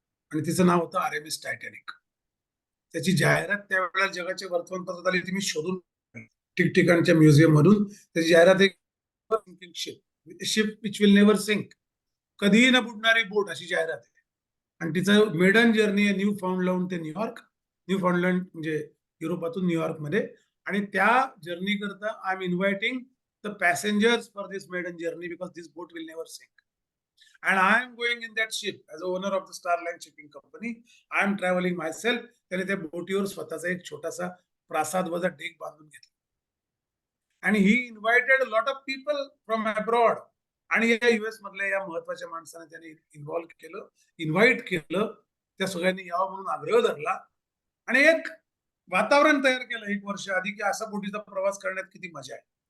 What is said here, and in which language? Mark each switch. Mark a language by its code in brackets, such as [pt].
[mr] आणि तिचं नाव होतं RMS टायटॅनिक. त्याची जाहिरात त्यावेळेला जगाच्या वर्तमानपत्रात आली, ती मी शोधून ठिकठिकाणच्या म्युझियम मधून त्याची जाहिरात एक [en] ship which will never sink, [mr] कधीही न बुडणारी बोट अशी जाहिरात आहे. आणि तिचं मेडन जर्नी आहे न्यू फाउंडलँड ते न्यूयॉर्क. न्यू फाउंडलँड म्हणजे युरोपातून न्यूयॉर्क मध्ये. आणि त्या जर्नी करता [en] I am inviting the passengers for this maiden journey because this boat will never sink. And I am going in that ship as a owner of the Starline Shipping Company. I am traveling myself. [mr] त्याने त्या बोटीवर स्वतःचा एक छोटासा प्रासाद वजा deck बांधून घेतला. आणि [en] ही invited lot of people from abroad. [mr] आणि या US मधल्या या महत्वाच्या माणसाने त्याने इन्व्हाइट केलं. त्या सगळ्यांनी यावं म्हणून आग्रह धरला आणि एक वातावरण तयार केलं 1 वर्ष आधी की असा बोटीचा प्रवास करण्यात किती मजा आहे.